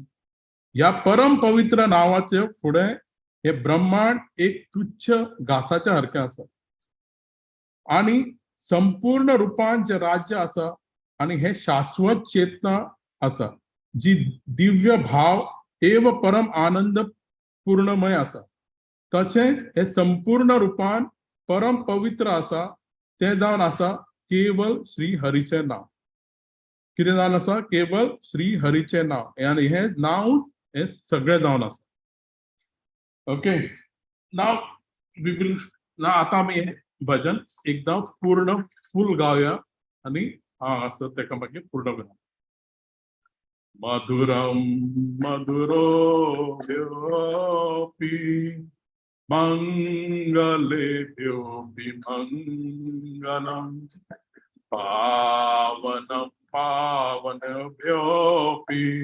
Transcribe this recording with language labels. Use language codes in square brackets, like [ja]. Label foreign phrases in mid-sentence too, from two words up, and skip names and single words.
[kok] या परम पवित्र नावाचे पुढे हे ब्रह्मांड एक तुच्छ घासाच्या सारखे आसा. आणि संपूर्ण रूपान जे राज्य आसा आणि हे शाश्वत चेतना आसा जी दिव्य भाव एव परम आनंद पूर्णमय आसा. तशेंच हे संपूर्ण रूपान परम पवित्र आसा ते जावन आसा केवल श्री हरीचे नाव. कितें जावन आसा? केवल श्री हरीचे नाव. आणि हे नाव हे सगळे जावन आसा. ओके, [en] now we will [kok] ना आता आमी हे भजन एकदा पूर्ण फुल गावया आणि असं तेका मागीर पूर्ण करूया. [sa] मधुरम मधुरोऽपि मंगलेभ्योऽपि मंगलम् पावनं पावनेभ्योऽपि